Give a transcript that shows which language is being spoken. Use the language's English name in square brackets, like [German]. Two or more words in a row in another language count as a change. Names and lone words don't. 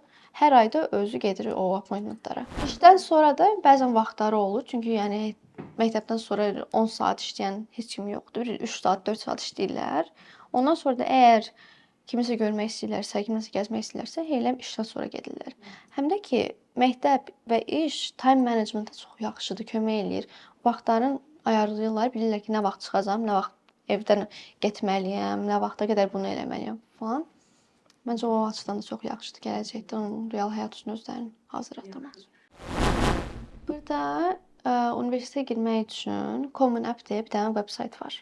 [Azerbaijani] Hər ayda özü gedir o appointmentlara. İşdən sonra da bəzən vaxtları olur. Çünki yəni məktəbdən sonra 10 saat işləyən heç kim yoxdur. 3 saat, 4 saat işləyirlər. Ondan sonra da əgər kimisə görmək istəyirlərsə, kimisə gəzmək istəyirlərsə, elə işdən sonra gedirlər. Həm də ki, məktəb və iş [English] time management- [Azerbaijani] a çox yaxşıdır, kömək eləyir. Vaxtların ayarlayırlar, bilirlər ki, nə vaxt çıxacağam, nə vaxt evdən getməliyəm, nə vaxta qədər bunu eləməliyəm falan. Məncə o açıdan da çox yaxşıdır gələcəkdə onun real həyat üçün özlərini hazırlatmaq üçün. Burada universitetə girmək üçün Common App deyə bir dənə veb-sayt var.